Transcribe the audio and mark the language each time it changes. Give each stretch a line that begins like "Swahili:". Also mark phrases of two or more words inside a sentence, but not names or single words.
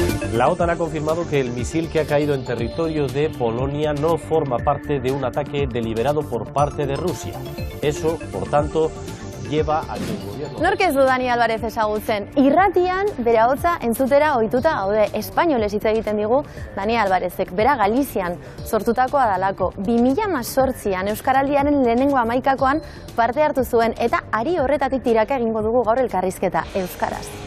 Spanish: La OTAN ha confirmado que el misil que ha caído en territorio de Polonia no forma parte de un ataque deliberado por parte de Rusia. Eso, por tanto, lleva a que el gobierno...
Basque: Nork ez du Dani Alvarez ezagutzen? Irratian bere ahotsa entzutera ohituta gaude. Espainolez hitz egiten digu Dani Alvarezek. Bera Galizian sortutakoa dalako. 2018an Euskaraldiaren lehenengo 11koan parte hartu zuen eta ari horretatik tiraka egingo dugu gaur elkarrizketa euskaraz.